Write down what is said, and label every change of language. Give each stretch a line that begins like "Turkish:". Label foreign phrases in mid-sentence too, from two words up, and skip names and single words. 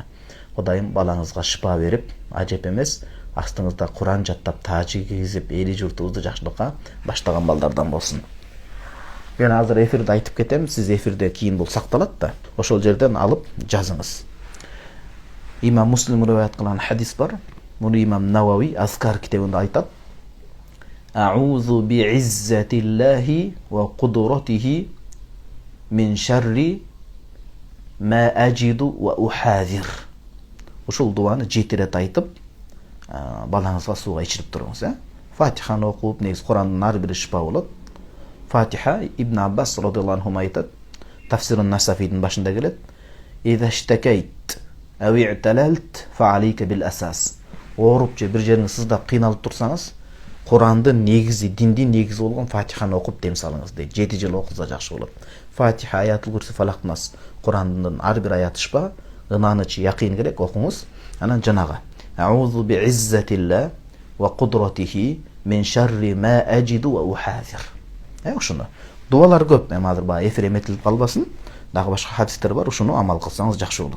Kyrgyz: Кудайым балаңызга шифа берип, ажеп эмес, астыңызда Куран жаттап, таажы кийгизип, эли журтубузду жакшылыкка баштаган балдардан болсун. Мен азыр эфирде айтып кетем, сиз эфирде кийин бул сакталат да, ошол жерден алып жазыңыз. Имам Муслим риваят кылган хадис бар. Муну Имам Навави Азкар китебинде айтат.
Arabic: أعوذ بعزة الله وقدرته من شر ما أجد وأحاذر.
Kyrgyz: Ушул дуаны 7 рет айтып, балаңызга сууга ичирип туруңуз, Фатиханы окуп, негиз Курандын ар бири шифа болот. Фатиха Ибн Аббас
Arabic: رضي الله عنه
Kyrgyz: айтат, Тафсирун Насафидин башында келет.
Arabic: إذا اشتكيت أو اعتللت فعليك بالأساس.
Kyrgyz: Ооруп же бир жериңиз сыздап кыйналып турсаңыз, Курандын негизи, диндин негизи болгон Фатиханы окуп дем салыңыз дейт. 7 жыл окуса жакшы болот. Фатиха, аятул курси, фалак нас. Курандын ар бир аяты шифа, ынанычы, якын керек окуңуз. Анан жанагы
Arabic: أعوذ بعزة الله وقدرته من شر ما أجد وأحاذر.
Kyrgyz: Ошону. Дуалар көп. Эми азыр эфир эметилип калбасын. Дагы башка хадистер бар, ошону амал кылсаңыз жакшы болот.